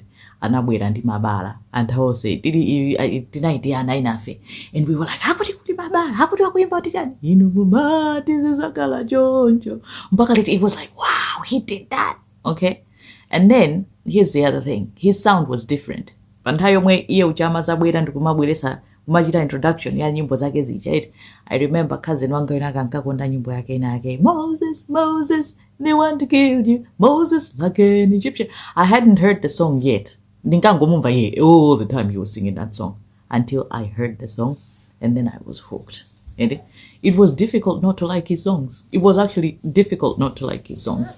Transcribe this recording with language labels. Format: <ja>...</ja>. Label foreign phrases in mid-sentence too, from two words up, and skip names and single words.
<en>And I said, and we were like, how could you put Mabala? How could you go about it? This is a color Jonjo. It was like, wow, he did that, okay? And then, here's the other thing. His sound was different.</en> <ny>Pantayo mwe iye uchama zabwera ndikumabweresa kumachita introduction ya nyimbo zake zija.</ny> <en>I remember cousin</en> <ny>wanga inakakonda nyimbo yake inake,</ny> <en>Moses, they want to kill you. Moses, like an Egyptian. I hadn't heard the song yet.</en> <ny>Ndinkangomumva ye</ny> <en>all the time he was singing that song until I heard the song, and then I was hooked. And it was difficult not to like his songs. It was actually difficult not to like his songs.</en>